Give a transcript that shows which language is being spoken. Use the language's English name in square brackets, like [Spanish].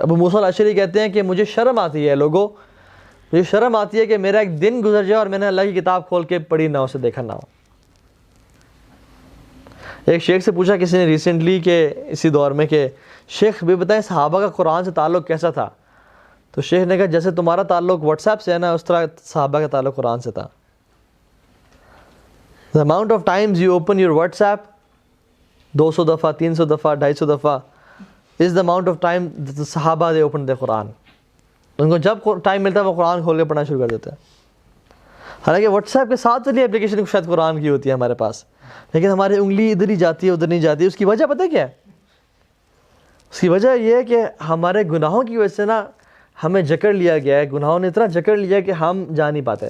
[Urdu] ابو موسیٰ الاشعری کہتے ہیں کہ مجھے شرم آتی ہے لوگوں, مجھے شرم آتی ہے کہ میرا ایک دن گزر جائے اور میں نے اللہ کی کتاب کھول کے پڑھی نہ ہو, اسے دیکھا نہ ہو. ایک شیخ سے پوچھا کسی نے ریسنٹلی کہ اسی دور میں کہ شیخ بھی بتائیں صحابہ کا قرآن سے تعلق کیسا تھا, تو شیخ نے کہا جیسے تمہارا تعلق واٹس ایپ سے ہے نا, اس طرح صحابہ کا تعلق قرآن سے تھا. [English] The amount of times you open your WhatsApp [Urdu] 200 دفعہ, 300 دفعہ, 250 دفعہ, [English] is the amount of time that the Sahaba they opened the Quran. [Urdu] ان کو جب ٹائم ملتا ہے وہ قرآن کھول کے پڑھنا شروع کر دیتے ہیں. حالانکہ واٹس ایپ کے ساتھ والی اپلیکیشن شاید قرآن کی ہوتی ہے ہمارے پاس, لیکن ہماری انگلی ادھر ہی جاتی ہے ادھر نہیں جاتی. اس کی وجہ پتہ کیا ہے؟ اس کی وجہ یہ ہے کہ ہمارے گناہوں کی وجہ سے نا ہمیں جکڑ لیا گیا ہے, گناہوں نے اتنا جکڑ لیا کہ ہم جا نہیں پاتے.